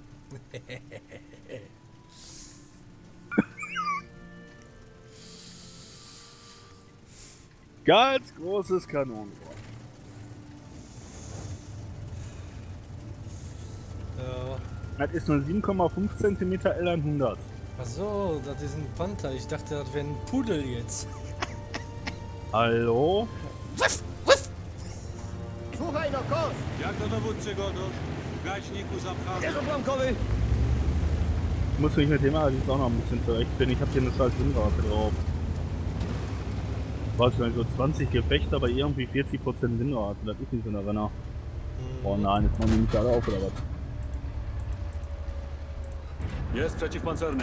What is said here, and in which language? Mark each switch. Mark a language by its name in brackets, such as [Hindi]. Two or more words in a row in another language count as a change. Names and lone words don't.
[German] Ganz großes Kanonenrohr. Ja. Das ist nur 7,5 cm L100. Achso, das ist ein Panther. Ich dachte, das wäre ein Pudel jetzt. Hallo? [Polish] Słuchaj no, kos! Jak to dowódcy Godosz? W gaśniku zapchany. Gdzie są bramkowy? [German] Ich muss mich mit dem allerdings auch noch ein bisschen zurechtfinden. Ich habe hier eine scheiß Windrate drauf. Weiß nicht, so 20 Gefechte, aber irgendwie 40% Windrate. Das ist nicht so ein Renner. Oh nein, jetzt machen die nicht alle auf oder was? [Polish] Jest przeciwpancerny.